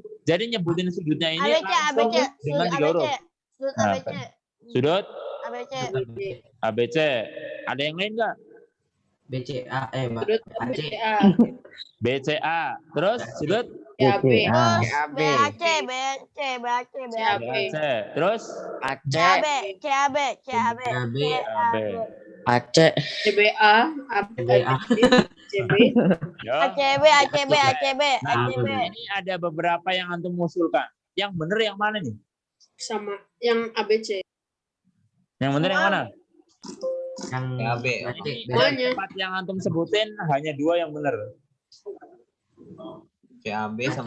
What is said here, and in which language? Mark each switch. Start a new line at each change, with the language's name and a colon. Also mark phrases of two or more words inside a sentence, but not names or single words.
Indonesian: Jadi nyebutin sudutnya ini ABC, langsung ABC. dengan 3 huruf. Sudut Nah, ABC. Sudut ABC. ABC. Ada yang lain nggak? BCA. Sudut AC. BCA. BCA. Terus sudut CAB. BAC, BAC, BAC, BAC. BAC. Terus CAB, CAB, CAB. AB. Aceh. CBA. CBA. CB. Ya. ACB, ACB, ACB, Nah, ACB. ini ada beberapa yang antum usulkan. Yang benar yang mana nih? Sama yang ABC. Yang benar yang mana? Yang CAB. AC. Semuanya. 4 yang antum sebutin hanya 2 yang benar. CAB sama